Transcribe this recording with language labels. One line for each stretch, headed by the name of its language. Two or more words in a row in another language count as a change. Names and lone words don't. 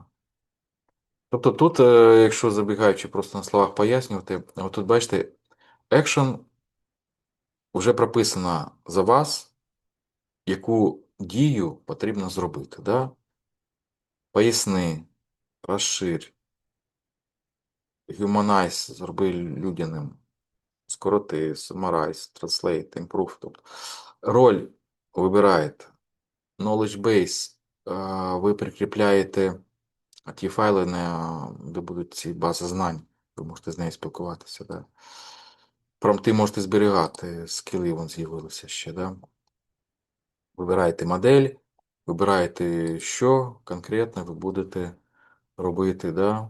Ukrainian: Тобто тут, якщо забігаючи просто на словах пояснювати, от тут бачите, action вже прописано за вас, яку дію потрібно зробити. Да? Поясни, розширь, humanize, зроби людяним, скороти,
English: summarize, translate, improve.
Ukrainian: Тобто роль вибираєте,
English: knowledge base,
Ukrainian: ви прикріпляєте ті файли, де будуть ці бази знань, ви можете з нею спілкуватися. Да? Промпти можете зберігати, скіли вон з'явилися ще. Да? Вибираєте модель, вибираєте, що конкретно ви будете робити, да?